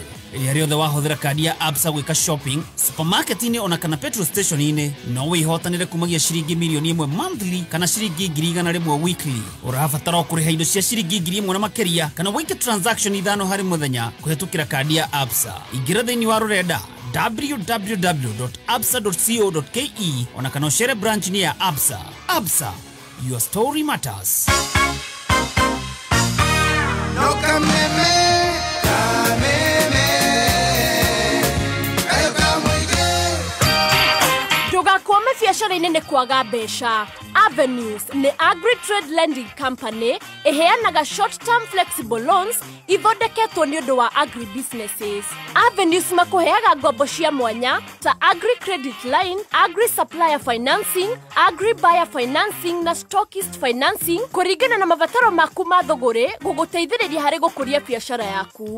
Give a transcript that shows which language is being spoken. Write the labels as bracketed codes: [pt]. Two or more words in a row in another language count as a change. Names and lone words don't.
[ki] Rĩrĩa rĩothe wahuthĩra kadi ya Absa gwĩka shopping supermarket-inĩ ona kana petrol station-inĩ no wĩhotanĩre kumagia ciringi milioni 1 monthly kana ciringi 100,000 weekly. Ũrabatara kũrĩha indo cia ciringi 1,000 na makĩria kana wĩke transaction 5 harĩ mũthenya kũhetũkĩra kadi ya Absa. Ingĩra thĩinĩ wa rũrenda www.absa.co.ke ona kana ũcere branch-inĩ ya Absa. Absa, [en] your story matters. [ki] No kameme. Ndũgakwame biacara-inĩ nĩ kwaga mbeca. Avenues nĩ Agri-Trade Lending Company ĩheanaga [en] short-term flexible loans [ki] ithondeketwo nĩ ũndũ wa agri-businesses. Avenues makũheaga ngombo cia mwanya ta Agri-Credit Line, Agri-Supplier Financing, Agri-Buyer Financing na Stockist Financing kũringana na mabataro maku ma thũgũrĩ gũgũteithĩrĩria harĩ gũkũria biacara yaku.